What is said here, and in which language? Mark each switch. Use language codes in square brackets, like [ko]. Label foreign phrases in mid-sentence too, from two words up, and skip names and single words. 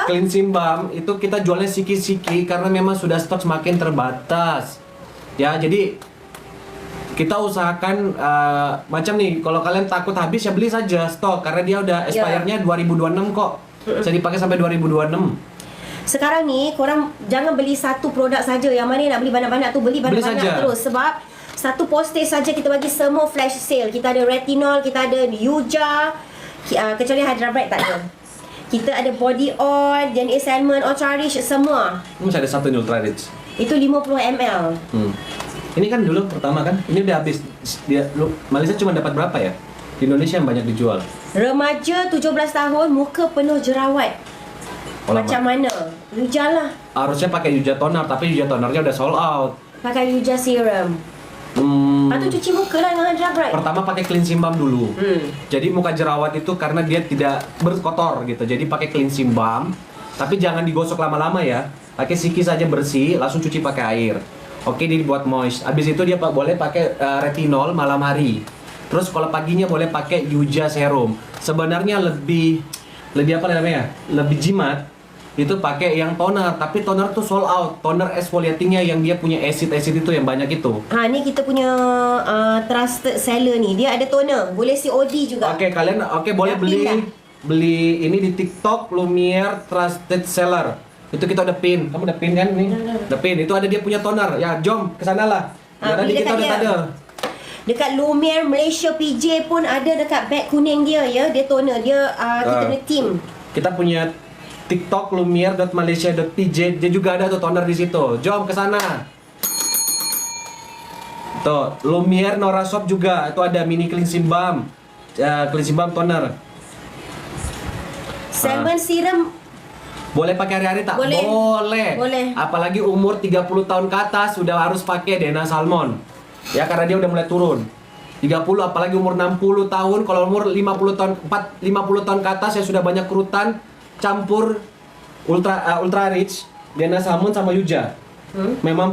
[en] Cleansing balm [id] itu kita jualnya siki-siki karena memang sudah stok semakin terbatas. Ya, jadi kita usahakan macam nih, kalau kalian takut habis ya beli saja stok karena dia udah expire-nya 2026 kok. Bisa dipakai sampai 2026. [ms] Sekarang ni korang jangan beli satu produk saja. Yang mana nak beli banyak-banyak tu beli banyak-banyak saja. terus. Sebab satu postage saja kita bagi semua [en] flash sale. [ms] Kita ada retinol, kita ada Yuja, kecuali Hydrabright tak ada. Kita ada body oil, jenis salmon, ultra rich semua. Ini masih ada satu nih Ultra Rich. Itu 50 ml. [id] Ini kan dulu pertama kan, ini udah habis. Malaysia cuma dapat berapa ya? Di Indonesia yang banyak dijual. Remaja 17 tahun, muka penuh jerawat. [ms] Macam mana? Yuja lah. [id] Harusnya pakai Yuja toner, tapi Yuja tonernya udah [en] sold out. [id] Pakai Yuja serum. [ms] Lepas tu cuci muka lah dengan Hydrabright. [id] Pertama pakai [en] cleansing balm [id] dulu. Jadi muka jerawat itu karena dia tidak berkotor gitu. Jadi pakai [en] cleansing balm, [id] tapi jangan digosok lama-lama ya. Pakai siki saja bersih, langsung cuci pakai air. Oke, dia dibuat moist. Habis itu dia boleh pakai retinol malam hari. Terus kalau paginya boleh pakai Yuja serum. Sebenarnya lebih apa namanya? Lebih jimat itu pakai yang toner, tapi toner tuh [en] sold out. [id] Toner exfoliatingnya yang dia punya acid itu yang banyak itu. [ms] Ni kita punya [en] trusted seller [ms] ni. Dia ada toner, boleh COD juga. Oke, kalian boleh beli ini di TikTok Lumiere Trusted Seller. [id] Itu kita udah pin. Kamu udah pin kan nih? Udah pin. Itu ada dia punya toner. [ms] Ya, jom ke sana lah. Tadi kita udah ada. Dekat Lumiere Malaysia PJ pun ada dekat beg kuning dia ya. Dia toner, dia kita punya team. Kita punya TikTok lumiere.malaysia.pj, dia juga ada tuh toner di situ. Jom ke sana. [id] Tuh, Lumiere Nora Shop juga itu ada [en] mini cleansing balm. Cleansing balm toner. [ms] Salmon serum boleh pakai hari-hari tak? Boleh. Boleh. [id] Apalagi umur 30 tahun ke atas sudah harus pakai Dena Salmon. Ya, karena dia udah mulai turun. 30 apalagi umur 60 tahun, kalau umur 50 tahun ke atas ya sudah banyak kerutan, campur Ultra Rich, Dena Salmon sama Yuja.